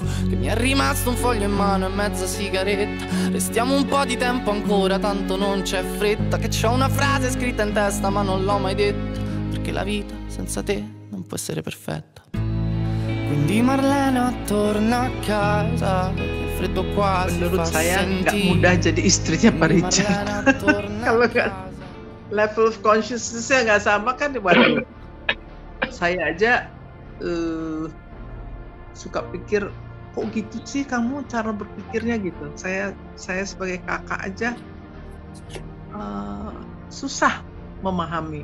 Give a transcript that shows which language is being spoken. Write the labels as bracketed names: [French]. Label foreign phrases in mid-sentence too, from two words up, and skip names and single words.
[Italian] Che mi è rimasto un foglio in mano e mezza sigaretta. Restiamo un po' di tempo ancora, tanto non c'è fretta. Che c'ho una frase scritta in testa ma non l'ho mai detta, perché la vita senza te non può essere perfetta. Quindi Marlena torna a casa, il freddo qua [Indonesian] Menurut [Italian] si fa [Indonesian] saya nggak [Italian] sentire. [Indonesian] mudah jadi istrinya Pak [Italian] Quindi [Indonesian] Richard. [Italian] Marlena torna [Indonesian] Kalau [Italian] a [Indonesian] nggak [Italian] casa. [English] level of consciousness- [Indonesian] nya nggak sama kan, waduh. Saya aja suka pikir, kok gitu sih kamu cara berpikirnya gitu. Saya sebagai kakak aja susah memahami.